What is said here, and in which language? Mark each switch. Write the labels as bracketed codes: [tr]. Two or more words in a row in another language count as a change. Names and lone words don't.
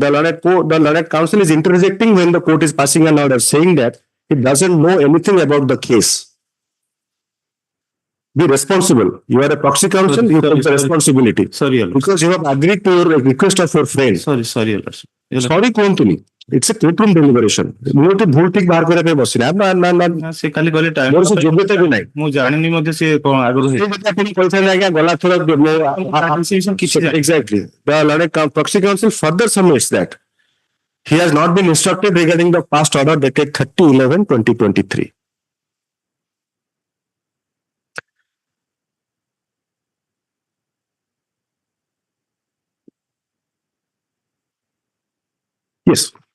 [en] The learned counsel is interjecting when the court is passing an order, saying that it doesn't know anything about the case. be responsible. You are a proxy counsel, you take the responsibility. Sorry, Your Lordship. Because you have agreed to your request of your friend. Sorry, Your Lordship. [or] Sorry କୁହନ୍ତୁନି. [en] It's a courtroom deliberation. [or] ମୁଁ ତ ଭୁଲ ଠିକ ବାହାର କରିବା ପାଇଁ ବସିନି। ସେ ଖାଲି କହିଲେ ଟାଇମ୍ ମୋର ସେ ଯୋଗ୍ୟତା ବି ନାହିଁ। ମୁଁ ଜାଣିନି ମଧ୍ୟ ସେ କଣ ଆଗରୁ ସେ ଯଦି ଆପଣ କହିଥାନ୍ତେ ଆଜ୍ଞା ଗଲା ଥର କିଛି [en] exactly. The learned proxy counsel further submits that he has not been instructed regarding the past order dated 30/11/2023. Yes.